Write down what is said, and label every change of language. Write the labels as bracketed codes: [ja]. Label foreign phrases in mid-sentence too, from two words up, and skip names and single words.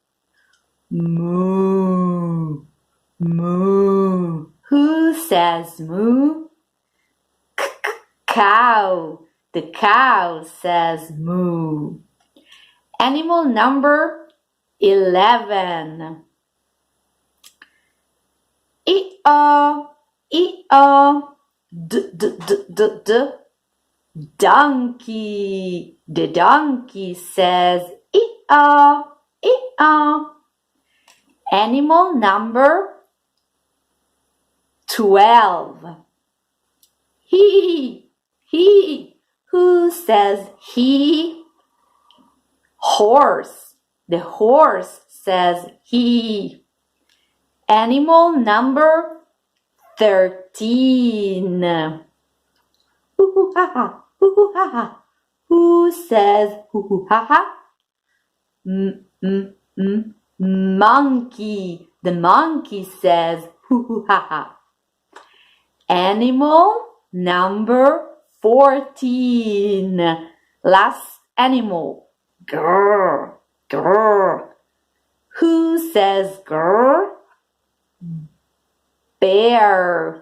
[en] Moo, moo. Who says moo? Cow. The cow says moo. Animal number 11. E-o, e-o. D-d-d-d-d. Donkey. The donkey says e-o, e-o. Animal number 12. He. Who says he? Horse. The horse says he. Animal number 13. Hoo-hoo-ha-ha, hoo-hoo-ha-ha. Who says hoo-hoo-ha-ha? Monkey. The monkey says hoo-hoo-ha-ha. Animal number 14. Last animal. Grrr, grrr. Who says grrr? Bear.